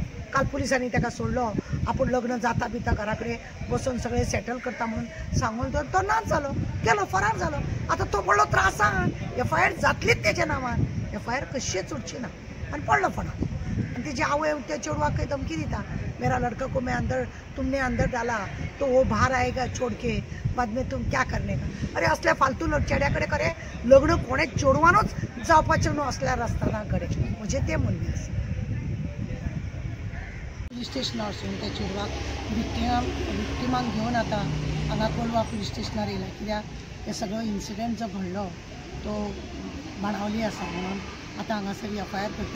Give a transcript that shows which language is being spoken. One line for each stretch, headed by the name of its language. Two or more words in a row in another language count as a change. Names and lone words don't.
Konkani: काल पुलिसांनी ताका सोडलो, आपूण लग्न जाता बिता घरा कडेन बसून सगळें सेटल करता म्हणून सांगून तो नाच जालो, गेलो, फरार जालो. आतां तो पडलो त्रासान, FIR जातलीच तेज्या नांवान, FIR कशीच उठची ना आनी पडलो फणाक. आनी तेजी आवय त्या चेडवाक खंय धमकी दिता,
Hindi: मेरा लड़का को मैं तुमने अंदर डाला तो वो बाहर आएगा छोड़ के, बाद में तुम क्या करने का.
Konkani: अरे असल्या फालतू चेड्या कडेन खरें लग्न कोणे चेडवानूच जावपाचें न्हू असल्या रस्त्याना कडेन, म्हणजे ते म्हणणे आसा. पुलीस स्टेशनार वचून त्या चेडवाक विक्टिमाक घेवन आतां हांगा कोलवा पुलीस स्टेशनार येयला. कित्याक हे सगळो इन्सिडंट जो घडलो तो बाणावली आसा म्हणून आतां हांगासर FIR करता.